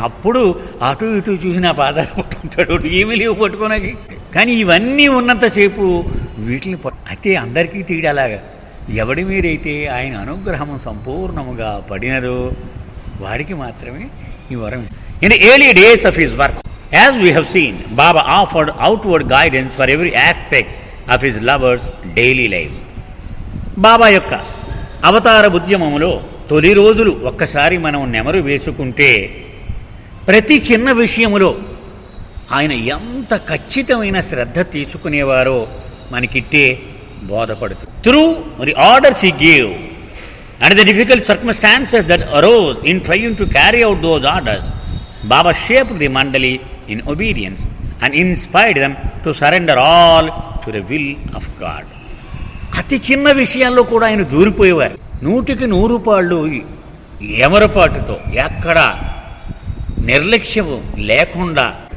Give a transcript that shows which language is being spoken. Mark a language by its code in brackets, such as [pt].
[te] అప్పుడు అటు ఇటు చూసి నా పాదాలు పట్టుకుంటాడు, ఏమీ లేవు పట్టుకోనకి. కానీ ఇవన్నీ ఉన్నంతసేపు వీటిని అయితే అందరికీ తీడలాగా ఎవడి మీరైతే ఆయన అనుగ్రహము సంపూర్ణముగా పడినదో వాడికి మాత్రమే ఈ వరం. [en] In the early days of his work, as we have seen, Baba offered outward guidance for every aspect of his lovers' daily lives. [te] బాబా యొక్క అవతార ఉద్యమములో తొలి రోజులు ఒక్కసారి మనం నెమరు వేసుకుంటే ప్రతి చిన్న విషయములో ఆయన ఎంత ఖచ్చితమైన శ్రద్ధ తీసుకునేవారో మనకిట్టే బోధపడుతుంది. [en] Through the orders he gave and the difficult circumstances that arose in trying to carry out those orders, Baba shaped the Mandali in obedience and inspired them to surrender all to the will of God. [te] అతి చిన్న విషయాల్లో కూడా ఆయన దూరిపోయేవారు. 100% ఎమరపాటుతో ఎక్కడ నిర్లక్ష్యము లేకుండా.